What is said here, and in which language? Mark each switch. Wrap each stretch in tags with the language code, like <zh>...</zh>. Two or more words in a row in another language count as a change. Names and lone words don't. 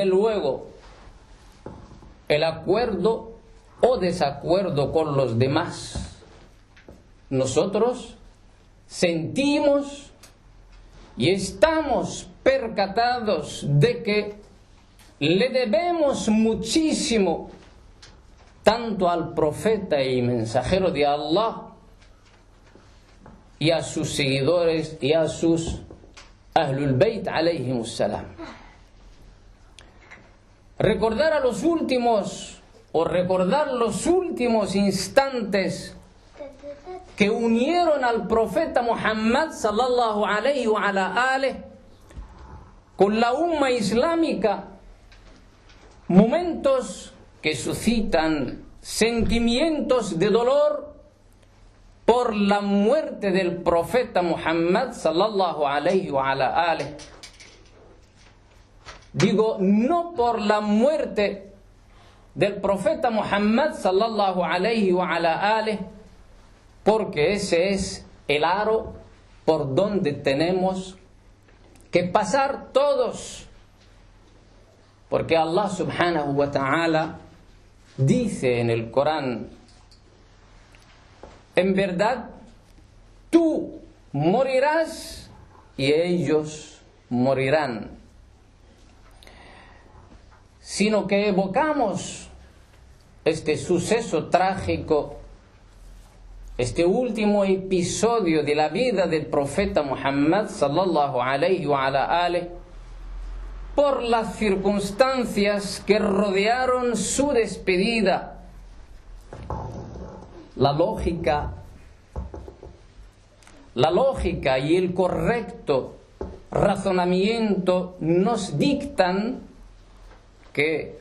<es>luego el acuerdo o desacuerdo con los demás, nosotros sentimos y estamos percatados de que le debemos muchísimo tanto al profeta y mensajero de Allah y a sus seguidores y a sus</es> <ar>أهل البيت عليهم السلام.</ar> <es>Recordar los últimos instantes que unieron al profeta Muhammad</es> <ar>صلى الله عليه وعلى آله</ar> <es>con la umma islámica, momentos que suscitan sentimientos de dolor por la muerte del profeta Muhammad</es> <ar>صلى الله عليه وعلى آله.</ar> <es>Digo, no por la muerte del profeta Muhammad</es> <ar>صلى الله عليه وعلى آله,</ar> <es>porque ese es el aro por donde tenemos que pasar todos. Porque Allah</es> <ar>سبحانه وتعالى</ar> <es>dice en el Corán: en verdad, tú morirás y ellos morirán. Sino que evocamos este suceso trágico, este último episodio de la vida del profeta Muhammad</es> <ar>صلى الله عليه وعلى آله,</ar> <es>por las circunstancias que rodearon su despedida. La lógica y el correcto razonamiento nos dictan que</es>